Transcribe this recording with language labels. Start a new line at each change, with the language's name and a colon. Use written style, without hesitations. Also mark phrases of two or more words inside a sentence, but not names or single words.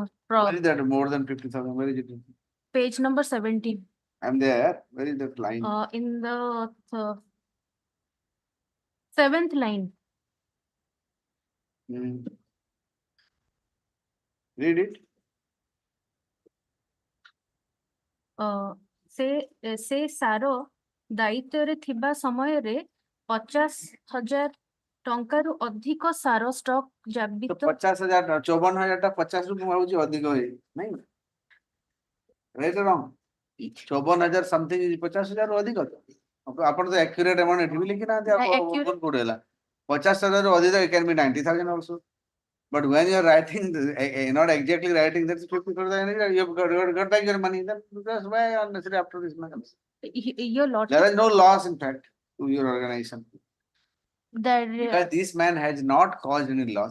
English: Where is that more than 50,000? Where is it? page number 17. I'm there. Where is that line? In the 7th line. Read it.
Odia: ସେ ସାର ଦାୟିତ୍ୱରେ ଥିବା ସମୟରେ 50,000 ଟଙ୍କାରୁ ଅଧିକ ସାର ଷ୍ଟକ୍ ଜାବିତ 50,000 54,000 ଟା 50 ରୁ ମୁଁ ଭାବୁଛି ଅଧିକ ହୁଏ ନାଇଁ
English: right wrong
Odia: 54,000 ସମଥିଙ୍ଗ 50,000 ରୁ ଅଧିକ ଆପଣ ତ
English: accurate amount
Odia: ଏଠି ବି ଲେଖି ନାହାନ୍ତି ଆପଣ କୋଉଠି ହେଲା 50,000 ରୁ ଅଧିକ
English: it can be 90,000 also. But when you are writing, not exactly writing, that's 50,000, you have got back your money. That's why unnecessary after this mechanism. Your lordship, There is no loss, in fact, to your organization. Because this man has not caused any loss.